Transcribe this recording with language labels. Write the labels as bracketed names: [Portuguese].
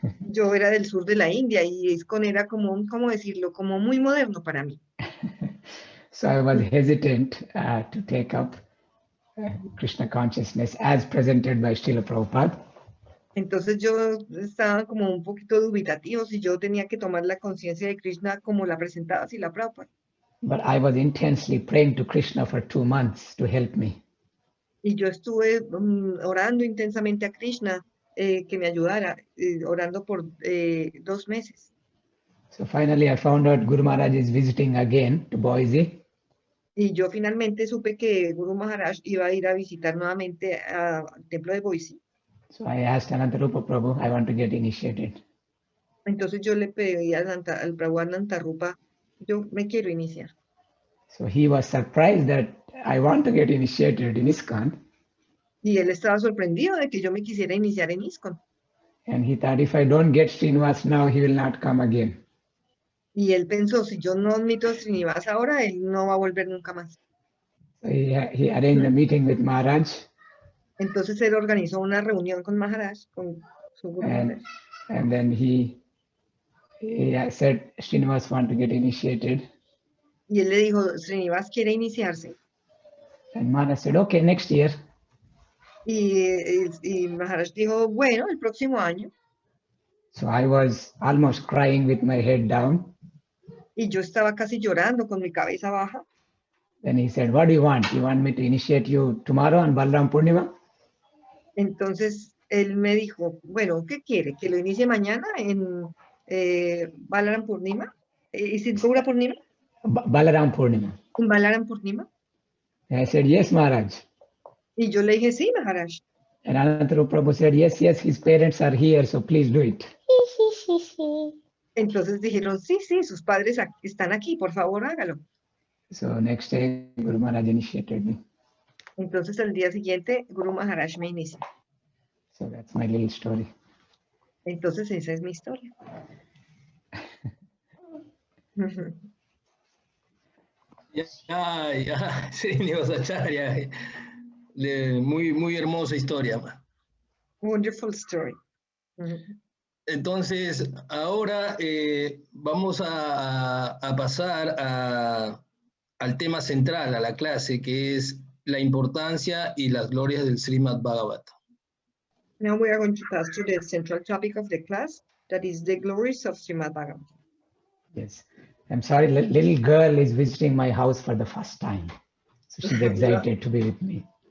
[Spanish] Yo era del sur de la India y ISKCON era como, ¿cómo decirlo? Como muy moderno para mí. [English] So I was hesitant to take up Krishna consciousness as presented by Srila Prabhupada. [Spanish] Entonces yo estaba como un poquito dubitativo si yo tenía que tomar la conciencia de Krishna como la presentaba así la Prabhupada. [English] But I was intensely praying to Krishna for 2 months to help me. [Spanish] Y yo estuve orando intensamente a Krishna que me ayudara, orando por 2 meses. [English] So finally I found out Guru Maharaj is visiting again to Boise. [Spanish] Y yo finalmente supe que Guru Maharaj iba a ir a visitar nuevamente al templo de Boise. [English] So I asked Anantarupa Prabhu, I want to get initiated. [Spanish] Entonces yo le pedí al Prabhu Anantarupa, yo me quiero iniciar. [English] So he was surprised that I want to get initiated in ISKCON. [Spanish] Y él estaba sorprendido de que yo me quisiera iniciar en ISKCON. [English] And he thought if I don't get Srinivas now, he will not come again. [Spanish] Y él pensó, si yo no admito a Srinivas ahora, él no va a volver nunca más. [English] So he arranged a meeting with Maharaj. [Spanish] Entonces él organizó una reunión con Maharaj, con su Guru Maharaj. [English] And then he said, Srinivas want to get initiated. [Spanish] Y él le dijo, Srinivas quiere iniciarse. [English] And Maharaj said, okay, next year. [Spanish] Y Maharaj dijo, bueno, el próximo año. [English] So I was almost crying with my head down. [Spanish] Y yo estaba casi llorando con mi cabeza baja. [English] Then he said, what do you want? You want me to initiate you tomorrow on Balaram Purnima? [Spanish] Entonces él me dijo, bueno, ¿qué quiere? ¿Que lo inicie mañana en Balaram Purnima? ¿Es en Gaura Purnima? Balaram Purnima. ¿En Balaram Purnima? [English] And I said, yes, Maharaj. [Spanish] Y yo le dije, sí, Maharaj. [English] And Anantarupa Prabhu said, yes, his parents are here, so please do it. [Spanish] Entonces dijeron, sí, sus padres están aquí, por favor, hágalo. [English] So next day, Guru Maharaj initiated me. [Spanish] Entonces al día siguiente, Guru Maharaj me inició. [English] So that's my little story. [Spanish] Entonces esa es mi historia. Ya, Srinivas Acharya. Muy hermosa historia. [English] Wonderful story. [Spanish] Entonces, ahora vamos a pasar al tema central, a la clase, que es la importancia y las glorias del Srimad Bhagavatam. [English] Now we are going to pass to the central topic of the class, that is the glories of Srimad Bhagavatam. Yes. I'm sorry, little girl is visiting my house for the first time. So she's excited to be with me.